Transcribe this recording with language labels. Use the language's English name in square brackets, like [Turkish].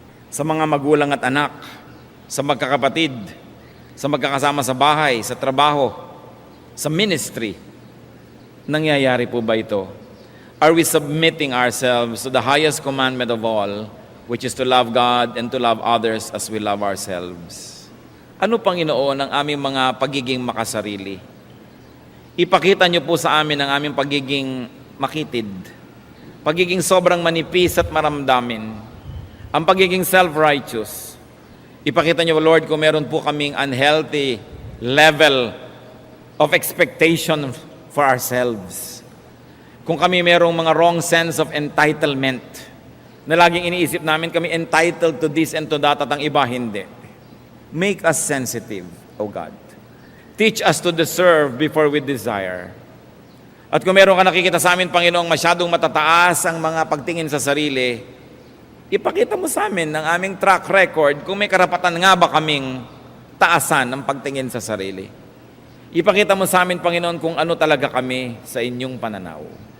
[Filipino] Sa mga magulang at anak, sa magkakapatid, sa magkakasama sa bahay, sa trabaho, sa ministry, nangyayari po ba ito? [English] Are we submitting ourselves to the highest commandment of all, which is to love God and to love others as we love ourselves? [Filipino] Ano, Panginoon, ang aming mga pagiging makasarili? Ipakita niyo po sa amin ang aming pagiging makitid, pagiging sobrang manipis at maramdamin, ang pagiging self-righteous. Ipakita niyo, Lord, kung meron po kaming [English] unhealthy level of expectation for ourselves. [Filipino] Kung kami merong mga [English] wrong sense of entitlement, [Filipino] na laging iniisip namin kami [English] entitled to this and to that [Filipino] at ang iba hindi. [English] Make us sensitive, O God. Teach us to deserve before we desire. [Filipino] At kung meron ka nakikita sa amin, Panginoong, masyadong matataas ang mga pagtingin sa sarili, ipakita mo sa amin ng aming track record kung may karapatan nga ba kaming taasan ang pagtingin sa sarili. Ipakita mo sa amin, Panginoon, kung ano talaga kami sa inyong pananaw.